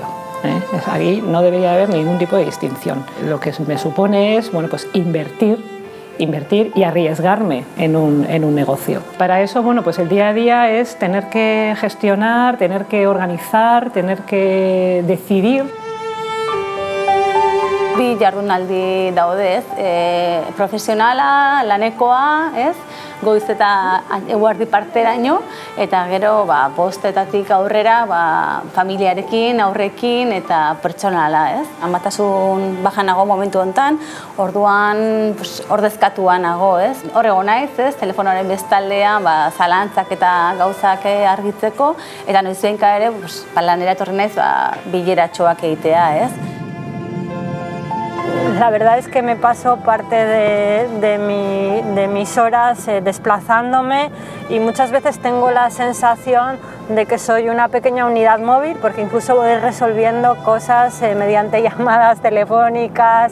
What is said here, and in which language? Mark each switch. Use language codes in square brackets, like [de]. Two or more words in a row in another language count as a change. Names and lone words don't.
[es] Aquí no debería haber ningún tipo de distinción. Lo que me supone es pues invertir y arriesgarme en un negocio. Para eso pues el día a día es tener que gestionar, tener que organizar, tener que decidir. [eu] Bi jardunaldi daude, profesionala, lanekoa, goiz eta eguerdi parteraino, eta gero bostetatik aurrera familiarekin, aurrekin eta pertsonala. Amatasun baja nago momentu hontan, orduan ordezkatua nago. Hor egon naiz, telefonoaren bestaldean zalantzak eta gauzak argitzeko, eta noizbehinka ere lanera etorri naiz bileratxoak egitea. [es] La verdad es que me paso parte de mis horas desplazándome y muchas veces tengo la sensación de que soy una pequeña unidad móvil porque incluso voy resolviendo cosas mediante llamadas telefónicas.